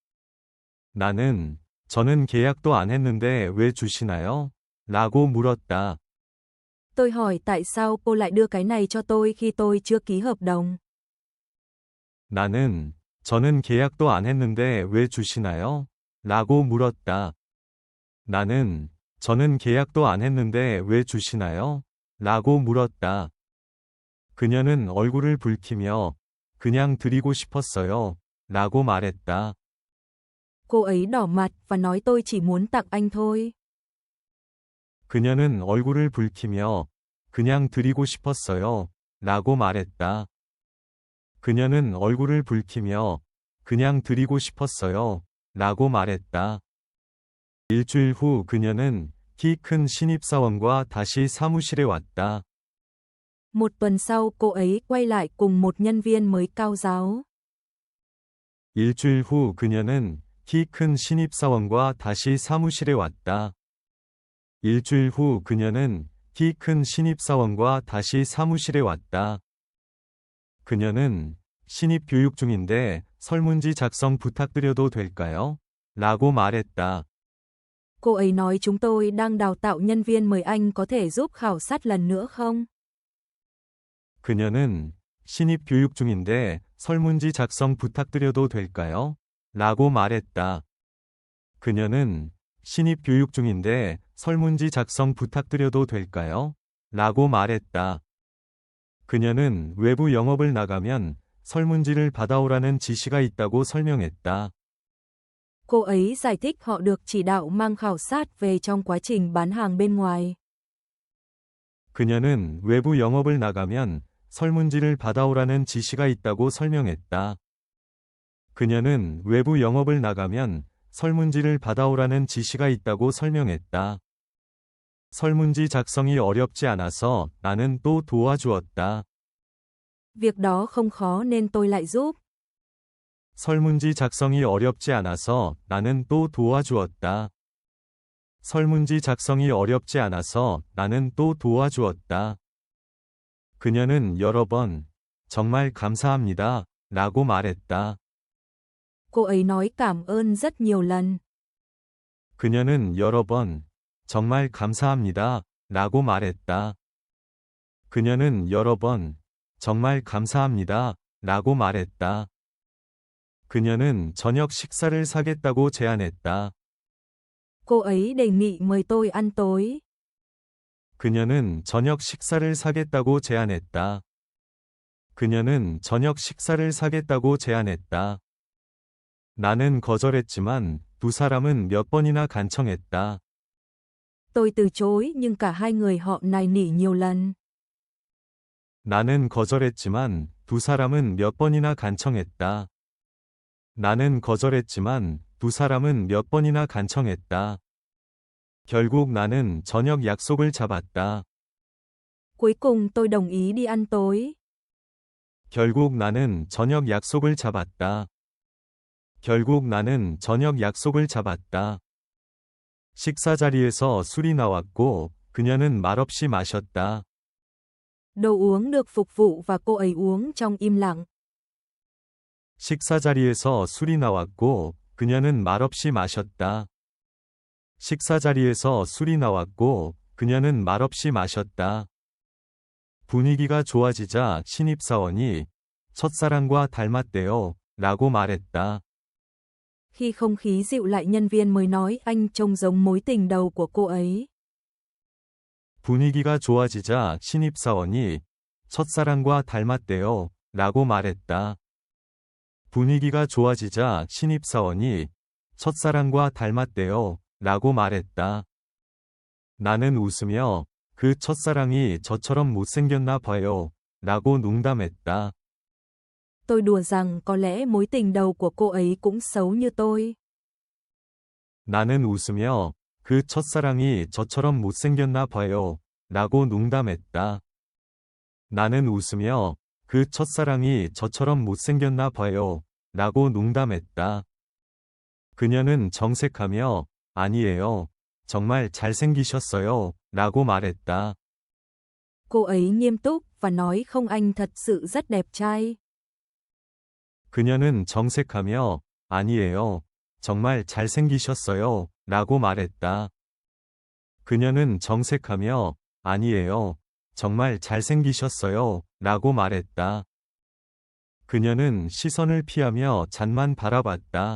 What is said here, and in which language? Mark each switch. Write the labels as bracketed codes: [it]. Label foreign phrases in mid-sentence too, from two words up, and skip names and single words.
[ko] 저는 계약도 안 했는데 왜 주시나요? 라고 물었다. [vi] Tôi hỏi tại sao cô lại đưa cái này cho tôi khi tôi chưa ký hợp đồng. [ko] 저는 계약도 안 했는데 왜 주시나요? 라고 물었다. 저는 계약도 안 했는데 왜 주시나요? 라고 물었다. 그녀는 얼굴을 붉히며 그냥 드리고 싶었어요. 라고 말했다. [vi] Cô ấy đỏ mặt và nói tôi chỉ muốn tặng anh thôi. [ko] 그녀는 얼굴을 붉히며 그냥 드리고 싶었어요. 라고 말했다. 그녀는 얼굴을 붉히며 그냥 드리고 싶었어요. 라고 말했다. 일주일 후 그녀는 키 큰 신입사원과 다시 사무실에 왔다. [vi] Một tuần sau cô ấy quay lại cùng một nhân viên mới cao giáo. [ko] 일주일 후 그녀는 키 큰 신입사원과 다시 사무실에 왔다. 일주일 후 그녀는 키 큰 신입사원과 다시 사무실에 왔다. 그녀는 신입 교육 중인데 설문지 작성 부탁드려도 될까요? 라고 말했다. [vi] Cô ấy nói chúng tôi đang đào tạo nhân viên mời anh có thể giúp khảo sát lần nữa không? [ko] 그녀는 신입 교육 중인데 설문지 작성 부탁드려도 될까요? 라고 말했다. 그녀는 신입 교육 중인데 설문지 작성 부탁드려도 될까요? 라고 말했다. 그녀는 외부 영업을 나가면 설문지를 받아오라는 지시가 있다고 설명했다. [vi] Cô ấy giải thích họ được chỉ đạo mang khảo sát về trong quá trình bán hàng bên ngoài. [ko] 그녀는 외부 영업을 나가면 설문지를 받아오라는 지시가 있다고 설명했다. 그녀는 외부 영업을 나가면 설문지를 받아오라는 지시가 있다고 설명했다. 설문지 작성이 어렵지 않아서 나는 또 도와주었다. [vi] Việc đó không khó nên tôi lại giúp. [ko] 설문지 작성이 어렵지 않아서 나는 또 도와주었다. 설문지 작성이 어렵지 않아서 나는 또 도와주었다. 그녀는 여러 번 정말 감사합니다. 라고 말했다. [vi] Cô ấy nói cảm ơn rất nhiều lần. [ko] 그녀는 여러 번 정말 감사합니다. 라고 말했다. 그녀는 여러 번 정말 감사합니다. 라고 말했다. 그녀는 저녁 식사를 사겠다고 제안했다. [vi] Cô ấy đề nghị mời tôi ăn tối. [ko] 그녀는 저녁 식사를 사겠다고 제안했다. 그녀는 저녁 식사를 사겠다고 제안했다. 나는 거절했지만 두 사람은 몇 번이나 간청했다. [vi] Tôi từ chối nhưng cả hai người họ nài nỉ nhiều lần. [ko] 나는 거절했지만 두 사람은 몇 번이나 간청했다. 나는 거절했지만 두 사람은 몇 번이나 간청했다. 결국 나는 저녁 약속을 잡았다. [vi] Cuối cùng tôi đồng ý đi ăn tối. [ko] 결국 나는 저녁 약속을 잡았다. 결국 나는 저녁 약속을 잡았다. 식사 자리에서 술이 나왔고 그녀는 말없이 마셨다. [vi] Đồ uống được phục vụ và cô ấy uống trong im lặng. [ko] 식사 자리에서 술이 나왔고 그녀는 말없이 마셨다. 식사 자리에서 술이 나왔고 그녀는 말없이 마셨다. 분위기가 좋아지자 신입사원이 첫사랑과 닮았대요. 라고 말했다. [vi] Khi không khí dịu lại nhân viên mới nói anh trông giống mối tình đầu của cô ấy. [ko] 분위기가 좋아지자 신입사원이 첫사랑과 닮았대요. 라고 말했다. 분위기가 좋아지자 신입사원이 첫사랑과 닮았대요. 라고 말했다. 나는 웃으며 그 첫사랑이 저처럼 못생겼나 봐요. 라고 농담했다. [vi] Tôi đùa rằng có lẽ mối tình đầu của cô ấy cũng xấu như tôi. [ko] 나는 웃으며 그 첫사랑이 저처럼 못생겼나 봐요. 라고 농담했다. 나는 웃으며 그 첫사랑이 저처럼 못생겼나 봐요. 라고 농담했다. 그녀는 정색하며 아니에요. 정말 잘생기셨어요. 라고 말했다. [vi] Cô ấy nghiêm túc và nói không anh thật sự rất đẹp trai. [ko] 그녀는 정색하며 아니에요. 정말 잘생기셨어요. 라고 말했다. 그녀는 정색하며 아니에요. 정말 잘생기셨어요. 라고 말했다. 그녀는 시선을 피하며 잔만 바라봤다.